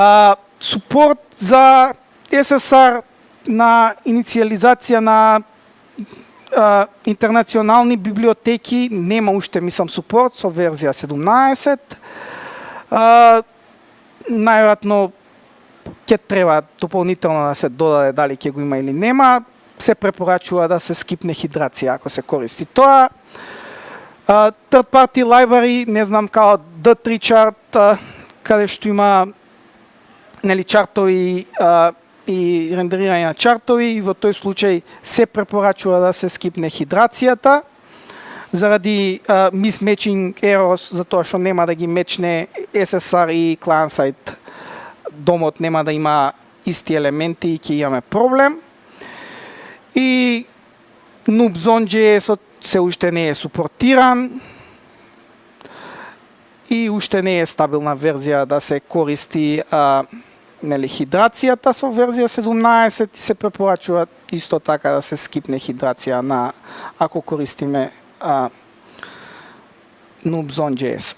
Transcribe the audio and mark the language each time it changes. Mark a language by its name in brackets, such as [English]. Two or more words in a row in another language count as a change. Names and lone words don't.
[Macedonian] Супорт за SSR на инициализација на интернационални библиотеки нема уште, мислам, супорт со верзија 17. Најверојатно ќе треба дополнително да се додаде дали ќе го има или нема. Се препорачува да се скипне хидрација ако се користи тоа. [English] Third party library, [Macedonian] не знам, као D3 chart, каде што има чартови и рендерирање на чартови, и во тој случај се препорачува да се скипне хидрацијата заради [English] mismatching errors, [Macedonian] затоа што нема да ги мечне SSR и client-side. Домот нема да има исти елементи и ќе имаме проблем. И Noobzone.js се уште не е супортиран и уште не е стабилна верзија да се користи хидрацијата со верзија 17 и се препорачува исто така да се скипне хидрација на ако користиме Noobzone.js.